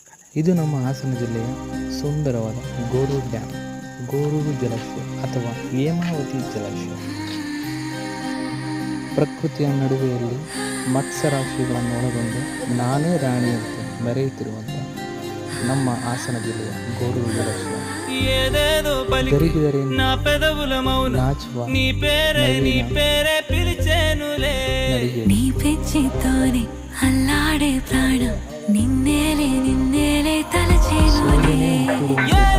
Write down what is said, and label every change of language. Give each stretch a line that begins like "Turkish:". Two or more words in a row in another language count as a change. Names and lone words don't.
Kannada: ಇದು ನಮ್ಮ ಹಾಸನ ಜಿಲ್ಲೆಯ ಸುಂದರವಾದ ಗೋರೂರು ಡ್ಯಾಮ್, ಗೋರೂರು ಜಲಾಶಯ ಅಥವಾ ಹೇಮಾವತಿ ಜಲಾಶಯ. ಪ್ರಕೃತಿಯ ನಡುವೆಯಲ್ಲಿ ಮತ್ಸ್ಯರಾಶಿಗಳನ್ನು ಒಳಗೊಂಡು ನಾನೇ ರಾಣಿಯಂತೆ ಮೆರೆಯುತ್ತಿರುವಂಥ ನಮ್ಮ ಹಾಸನ ಜಿಲ್ಲೆಯ ಗೋರೂರು ಜಲಾಶಯ జరిగిదరే నాచువ
Telugu: నీ పెంచితోనే అల్లాడే ప్రాణం నిన్నేలే తలచేనులే